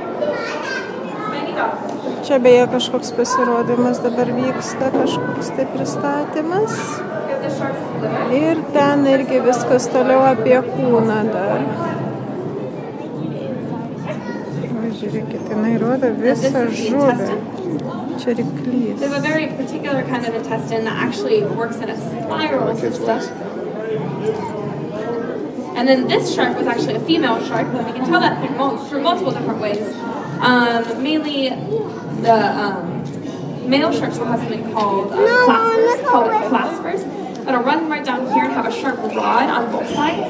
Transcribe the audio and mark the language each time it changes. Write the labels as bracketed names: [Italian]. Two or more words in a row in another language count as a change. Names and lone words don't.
[Lithuanian] Čia beje kažkoks pasirodymas dabar vyksta, kažkoks tai pristatymas. Ir ten irgi viskas toliau apie kūną dar. Žiūrėkit, jinai rodo visą žuvį. Čia ryklys. [English] They have a very particular kind of intestine that actually works in a spiral system. And then this shark was actually a female shark, but we can tell that through multiple different ways. Mainly the male sharks will have something called claspers, that'll run right down here and have a sharp rod on both sides.